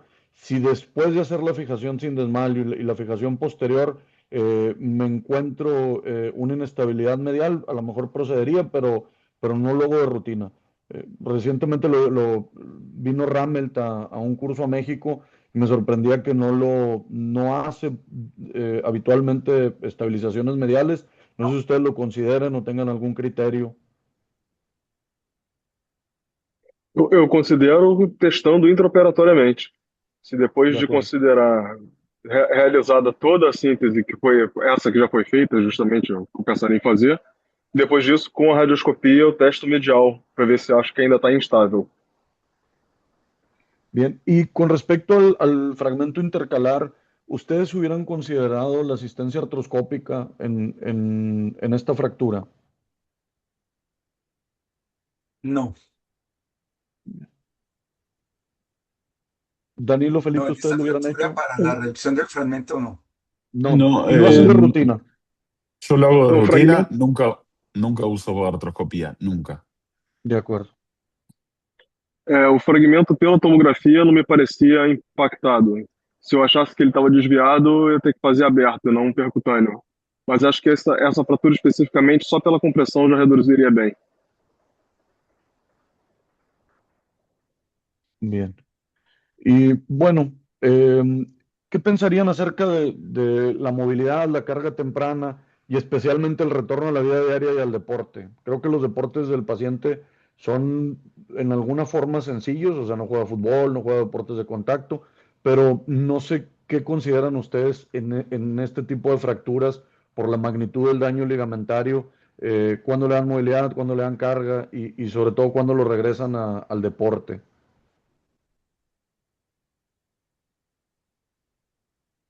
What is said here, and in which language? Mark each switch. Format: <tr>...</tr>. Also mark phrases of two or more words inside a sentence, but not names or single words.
<es>Si después de hacer la fijación sin desmayo y la fijación posterior me encuentro una inestabilidad medial, a lo mejor procedería, pero no lo hago de rutina. Recientemente vino Ramelt a un curso a México y me sorprendía que no hace habitualmente estabilizaciones mediales. No sé si ustedes lo consideren o tengan algún criterio.</es> <pt>Eu considero testando intraoperatoriamente. Se depois De</pt> <es>de acuerdo. considerar realizada toda a síntese, que foi essa que já foi feita, justamente eu pensaria em fazer, depois disso, com a radioscopia, eu testo medial, para ver se acho que ainda está instável. Bien, y con respecto al fragmento intercalar, ¿ustedes hubieran considerado la asistencia artroscópica en esta fractura? No, Danilo, no, Felipe, en ¿ustedes esta lo hubieran fractura hecho? para la reducción del fragmento no. No, No, y lo hacen de rutina. yo lo hago de</es> <pt>O</pt> <es>rutina,</es> <pt>fragmento,</pt> <es>nunca uso artroscopía, nunca. De acuerdo.</es> <pt>o fragmento pela tomografia não me parecia impactado. Se eu achasse que ele estava desviado, eu ia ter que fazer aberto, não percutâneo. Mas acho que essa fratura especificamente, só pela compressão, já reduziria bem.</pt> <es>Bien. Y bueno, ¿qué pensarían acerca de la movilidad, la carga temprana y especialmente el retorno a la vida diaria y al deporte? Creo que los deportes del paciente son en alguna forma sencillos, o sea, no juega fútbol, no juega deportes de contacto, pero no sé qué consideran ustedes en este tipo de fracturas por la magnitud del daño ligamentario, cuándo le dan movilidad, cuándo le dan carga y sobre todo cuándo lo regresan al deporte.</es>